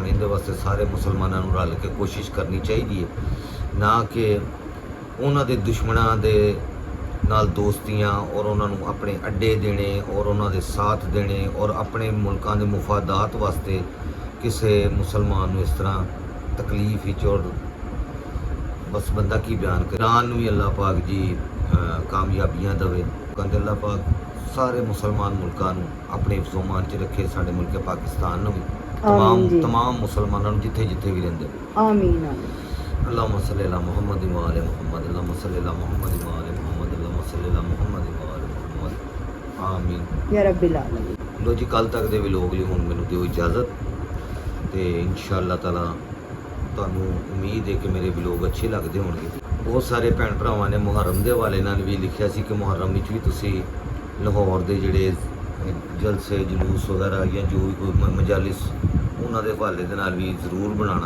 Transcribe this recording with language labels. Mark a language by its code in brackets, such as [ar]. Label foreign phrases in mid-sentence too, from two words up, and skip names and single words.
[pa] ਇਹਦੇ ਵਾਸਤੇ ਸਾਰੇ ਮੁਸਲਮਾਨਾਂ ਨੂੰ ਰਲ ਕੇ ਕੋਸ਼ਿਸ਼ ਕਰਨੀ ਚਾਹੀਦੀ ਹੈ, ਨਾ ਕਿ ਉਹਨਾਂ ਦੇ ਦੁਸ਼ਮਣਾਂ ਦੇ ਨਾਲ ਦੋਸਤੀਆਂ ਔਰ ਉਹਨਾਂ ਨੂੰ ਆਪਣੇ ਅੱਡੇ ਦੇਣੇ ਔਰ ਉਹਨਾਂ ਦੇ ਸਾਥ ਦੇਣੇ ਔਰ ਆਪਣੇ ਮੁਲਕਾਂ ਦੇ ਮੁਫਾਦਾਤ ਵਾਸਤੇ ਕਿਸੇ ਮੁਸਲਮਾਨ ਨੂੰ ਇਸ ਤਰ੍ਹਾਂ ਤਕਲੀਫ ਵਿੱਚ ਔਰ ਬਸ ਬੰਦਾ ਕੀ ਬਿਆਨ ਕਰੇ। ਇਰਾਨ ਨੂੰ ਵੀ ਅੱਲਾਹ ਪਾਕ ਜੀ ਕਾਮਯਾਬੀਆਂ ਦੇਵੇ। ਕਹਿੰਦੇ ਅੱਲਾਹ ਪਾਕ ਸਾਰੇ ਮੁਸਲਮਾਨ ਮੁਲਕਾਂ ਨੂੰ ਆਪਣੇ ਹਿਫਜ਼ੋ-ਈਮਾਨ 'ਚ ਰੱਖੇ, ਸਾਡੇ ਮੁਲਕ ਪਾਕਿਸਤਾਨ ਨੂੰ ਵੀ, ਆਮੀਨ ਜੀ। ਤਮਾਮ ਮੁਸਲਮਾਨਾਂ ਨੂੰ ਜਿੱਥੇ ਜਿੱਥੇ ਵੀ ਰਹਿੰਦੇ। [ar] آمين آمين اللهم صل على محمد وآل محمد، اللهم صل على محمد وآل محمد، اللهم صل على محمد وآل محمد. आमीन يا رب العالمين. [pa] ਲੋ ਜੀ, ਕੱਲ ਤੱਕ ਦੇ ਵਲੋਗ ਲਈ ਹੁਣ ਮੈਨੂੰ ਦਿਓ ਇਜਾਜ਼ਤ ਤੇ [ar] إن شاء الله تعالى [pa] ਤੁਹਾਨੂੰ ਉਮੀਦ ਹੈ ਕਿ ਮੇਰੇ ਵਲੋਗ ਅੱਛੇ ਲੱਗਦੇ ਹੋਣਗੇ। ਬਹੁਤ ਸਾਰੇ ਭੈਣ ਭਰਾਵਾਂ ਨੇ ਮੁਹਰਮ ਦੇ ਹਵਾਲੇ ਨਾਲ ਵੀ ਲਿਖਿਆ ਸੀ ਕਿ ਮੁਹਰਮ ਵਿੱਚ ਵੀ ਤੁਸੀਂ ਲਾਹੌਰ ਦੇ ਜਿਹੜੇ ਜਲਸੇ ਜਲੂਸ ਵਗੈਰਾ ਜਾਂ ਜੋ ਵੀ ਕੋਈ ਮਜਾਲਿਸ ਉਹਨਾਂ ਦੇ ਹਵਾਲੇ ਦੇ ਨਾਲ ਵੀ ਜ਼ਰੂਰ ਬਣਾਉਣਾ।